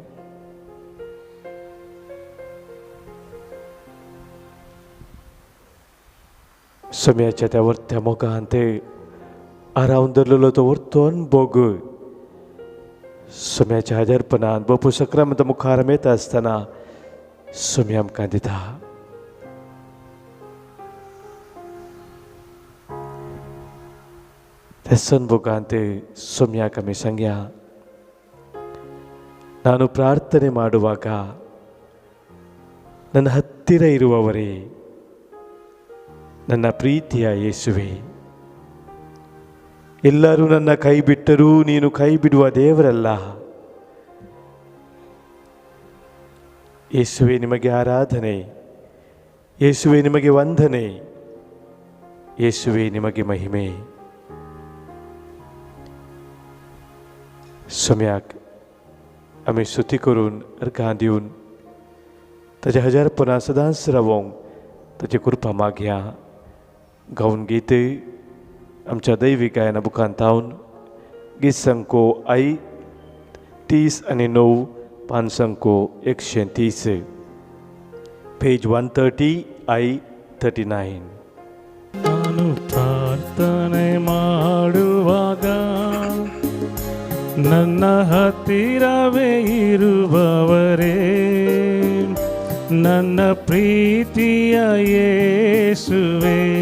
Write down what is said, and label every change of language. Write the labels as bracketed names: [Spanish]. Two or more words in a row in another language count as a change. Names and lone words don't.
[Konkani] सोम्याच्या त्या वर्त्या मोगांत आरावन धरलेलो तो वर्तोन बोग सोम्याच्या हाजरपणांत बापू सक्रामंत मुखार येता आसतना सोमी आमकां दिता. त्या सनभोगांत सोम्याक आमी सांगया, [Kannada] ನಾನು ಪ್ರಾರ್ಥನೆ ಮಾಡುವಾಗ ನನ್ನ ಹತ್ತಿರ ಇರುವವರೇ, ನನ್ನ ಪ್ರೀತಿಯ ಯೇಸುವೆ, ಎಲ್ಲರೂ ನನ್ನ ಕೈ ಬಿಟ್ಟರೂ ನೀನು ಕೈ ಬಿಡುವ ದೇವರಲ್ಲ. ಯೇಸುವೆ ನಿಮಗೆ ಆರಾಧನೆ, ಯೇಸುವೆ ನಿಮಗೆ ವಂದನೆ, ಯೇಸುವೆ ನಿಮಗೆ ಮಹಿಮೆ. [Konkani] सोम्याक आमी स्तुती करून अर्घां दिवन ताच्या हजारपणां सदांच रावोंक ताची कृपा मागया. गावन गीत आमच्या दैवीक गायना बुकांत तावन गीत संको आई 30 आणि 9, पान संको 130, पेज 130 आई 39. [Kannada] ನಾನು ಪ್ರಾರ್ಥನೆ ಮಾಡುವಾಗ ನನ್ನ ಹತ್ತಿರವೇ ಇರುವವರೇ, ನನ್ನ ಪ್ರೀತಿಯ ಯೇಸುವೆ,